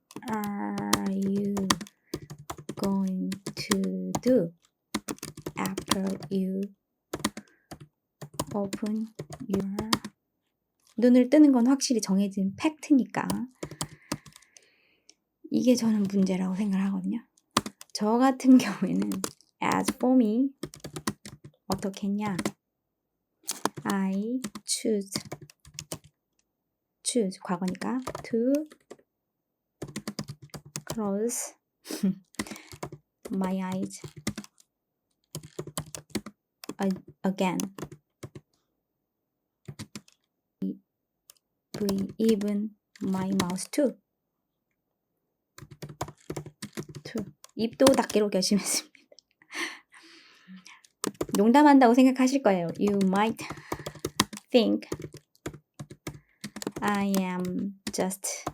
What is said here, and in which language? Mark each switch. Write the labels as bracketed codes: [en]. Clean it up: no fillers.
[en] Are you going to do after you open your [ko] 눈을 뜨는 건 확실히 정해진 팩트니까 이게 저는 문제라고 생각을 하거든요. 저 같은 경우에는 [en] as for me [ko] 어떻게 했냐? [en] I choose [ko] 과거니까 [en] to close my eyes again. Even my mouth too. [ko] 입도 닫기로 결심했습니다. 농담한다고 생각하실 거예요. [en] You might think I am just